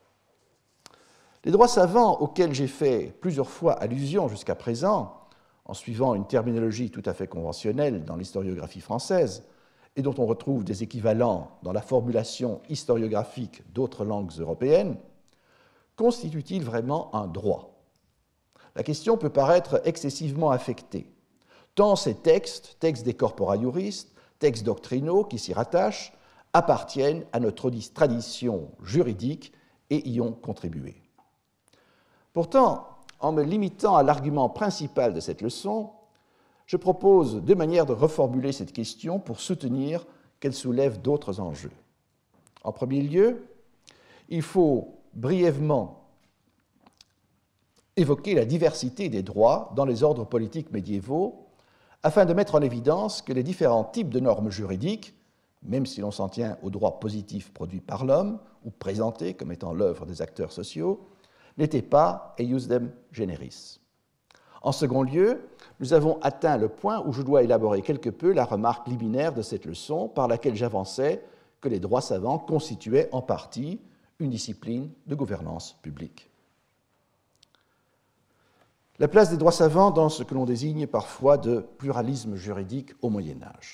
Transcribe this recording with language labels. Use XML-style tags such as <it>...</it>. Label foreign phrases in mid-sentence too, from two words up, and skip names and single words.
<fr>Les droits savants auxquels j'ai fait plusieurs fois allusion jusqu'à présent, en suivant une terminologie tout à fait conventionnelle dans l'historiographie française, et dont on retrouve des équivalents dans la formulation historiographique d'autres langues européennes, constituent-ils vraiment un droit? La question peut paraître excessivement affectée, tant ces textes des</fr> <la>corpora juris,</la> <fr>textes doctrinaux qui s'y rattachent, appartiennent à notre tradition juridique et y ont contribué. Pourtant, en me limitant à l'argument principal de cette leçon, je propose deux manières de reformuler cette question pour soutenir qu'elle soulève d'autres enjeux. En premier lieu, il faut brièvement évoquer la diversité des droits dans les ordres politiques médiévaux afin de mettre en évidence que les différents types de normes juridiques, même si l'on s'en tient aux droits positifs produits par l'homme ou présentés comme étant l'œuvre des acteurs sociaux, n'étaient pas</fr> <la>eiusdem generis.</la> <fr>En second lieu, nous avons atteint le point où je dois élaborer quelque peu la remarque liminaire de cette leçon par laquelle j'avançais que les droits savants constituaient en partie une discipline de gouvernance publique. La place des droits savants dans ce que l'on désigne parfois de pluralisme juridique au Moyen Âge.</fr>